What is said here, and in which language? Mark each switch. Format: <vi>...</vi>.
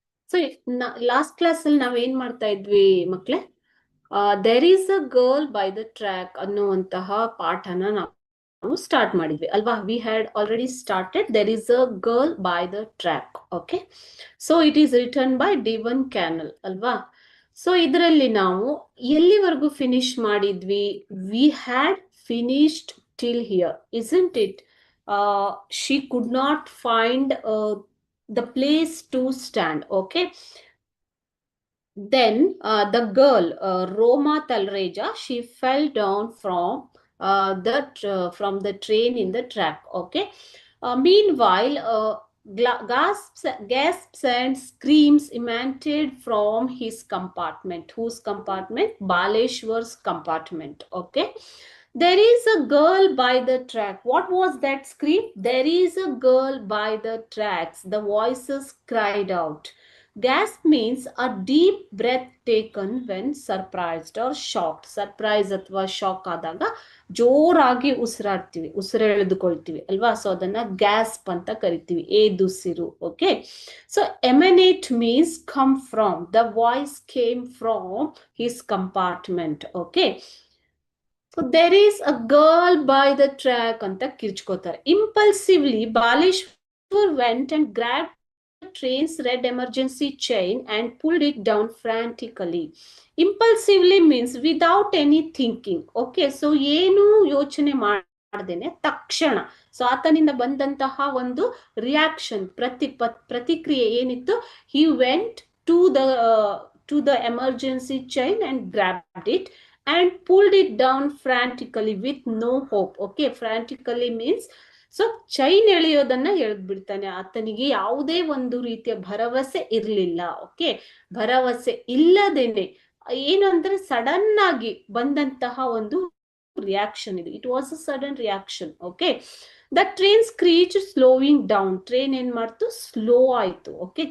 <en>So last class</en> <kn>ಅಲ್ಲಿ ನಾವ್ ಏನ್ ಮಾಡ್ತಾ ಇದ್ವಿ ಮಕ್ಳೇ?</kn> <en>There is a girl by the track</en> <kn>ಅನ್ನುವಂತಹ ಪಾಠನ ನಾವು ಸ್ಟಾರ್ಟ್ ಮಾಡಿದ್ವಿ ಅಲ್ವಾ?</kn> <en>We had already started. There is a girl by the track. Okay. So it is written by Devon Cannell ಅಲ್ವಾ?</en> <kn>ಸೊ ಇದರಲ್ಲಿ ನಾವು ಎಲ್ಲಿವರೆಗೂ ಫಿನಿಶ್ ಮಾಡಿದ್ವಿ?</kn> <en>We had finished till here, isn't it? She could not find the place to stand. Okay. Then the girl, Roma Talreja, she fell down from the train in the track. Okay. Meanwhile, gasps and screams emanated from his compartment. Whose compartment? Baleshwar's compartment. Okay. There is a girl by the track. What was that scream? There is a girl by the tracks. The voices cried out. Gasp means a deep breath taken when surprised or shocked.</en> <kn>Surprise ಅಥವಾ shock ಆದಾಗ ಜೋರಾಗಿ ಉಸಿರೆಳೆದುಕೊಳ್ತೀವಿ ಅಲ್ವಾ? So ಅದನ್ನ ಗ್ಯಾಸ್ಪ್ ಅಂತ ಕರಿತೀವಿ. ಏದುಸಿರು. Okay.</kn> <en>So emanate means come from. The voice came from his compartment. Okay. So there is a girl by the track</en> <kn>ಅಂತ ಕಿರ್ಚ್ಕೋತಾರೆ.</kn> <en>Impulsively, Baleshwar went and grabbed the train's red emergency chain and pulled it down frantically. Impulsively means without any thinking. Okay, so</en> <kn>ಏನು ಯೋಚನೆ ಮಾಡದೇನೆ ತಕ್ಷಣ. So ಆತನಿಂದ ಬಂದಂತಹ ಒಂದು reaction, ಪ್ರತಿಕ್ರಿಯೆ ಏನಿತ್ತು?</kn> <en>He went to the emergency chain and grabbed it and pulled it down frantically with no hope. Okay, frantically means so</en> <kn>chain ಎಳೆಯೋದನ್ನ ಎಳೆದ್ಬಿಡ್ತಾನೆ. ಆತನಿಗೆ ಯಾವುದೇ ಒಂದು ರೀತಿಯ ಭರವಸೆ ಇರಲಿಲ್ಲ. ಓಕೆ, ಭರವಸೆ ಇಲ್ಲದೇನೆ ಏನು ಅಂದ್ರೆ ಸಡನ್ ಆಗಿ ಬಂದಂತಹ ಒಂದು ರಿಯಾಕ್ಷನ್ ಇದು.</kn> <en>It was a sudden reaction. Okay. The train screech slowing down.</en> <kn>Train ಏನ್ ಮಾಡ್ತು? ಸ್ಲೋ ಆಯ್ತು.</kn> <en>Okay.</en>